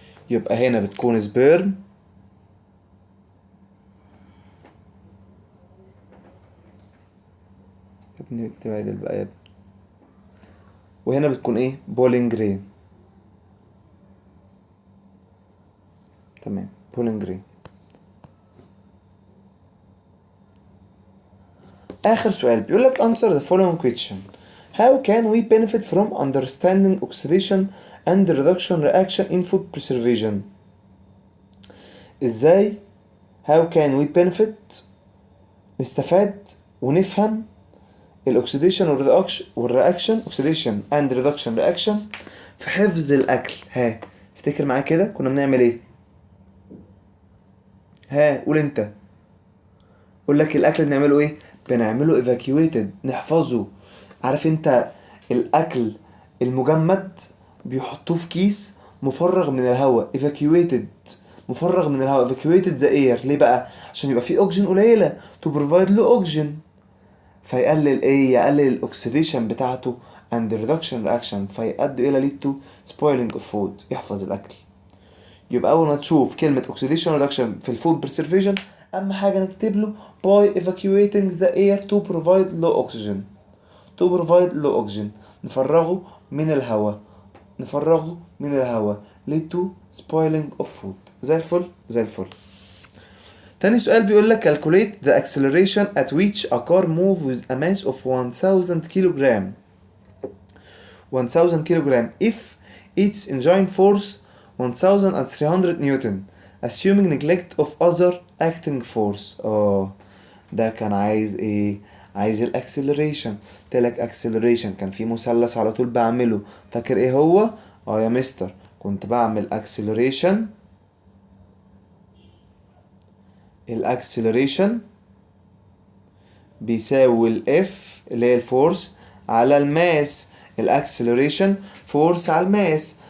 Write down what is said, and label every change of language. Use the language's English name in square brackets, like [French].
[Arabic] يبقى هنا بتكون سبيرم، يا ابني اكتب عدل بقى يا ابني. وهنا بتكون ايه؟ بولين جرين. تمام، بولين جرين. آخر سؤال بيقول لك [English] answer the following question. How can we benefit from understanding oxidation and reduction reaction in food preservation? [Arabic] ازاي [English] how can we benefit [Arabic] نستفاد ونفهم الاكسيديشن والرياكشن اوكسيديشن اند ريدكشن رياكشن في حفظ الاكل؟ ها افتكر معايا كده كنا بنعمل ايه؟ ها قول انت. قول لك الاكل بنعمله ايه؟ بنعمله evacuated، نحفظه. عارف انت الاكل المجمد بيحطوه في كيس مفرغ من الهواء، evacuated، مفرغ من الهواء، evacuated the air. ليه بقى؟ عشان يبقى فيه اوكسجين قليله to provide له اوكسجين، فيقلل ايه؟ يقلل الاكسيديشن بتاعته and reduction reaction، فيؤدي الى [English] lead to spoiling of food، [Arabic] يحفظ الاكل. يبقى اول ما تشوف كلمه [English] oxidation reduction في الفود preservation اهم حاجه نكتب له by evacuating the air to provide low oxygen، to provide low oxygen، [Arabic] نفرغه من الهواء، نفرغه من الهواء [English] lead to spoiling of food. [Arabic] زي الفل زي الفل. تاني سؤال بيقول لك [English] calculate the acceleration at which a car move with a mass of 1000 kilogram 1000 kilogram if its engine force 1300 newton assuming neglect of other acting force. [Arabic] ده كان عايز ايه؟ عايز الاكسلريشن. قلتلك اكسلريشن كان في مثلث على طول بعمله، فاكر ايه هو؟ يا مستر كنت بعمل اكسلريشن، الاكسلريشن بيساوي الاف اللي هي الفورس على الماس، الاكسلريشن فورس على الماس.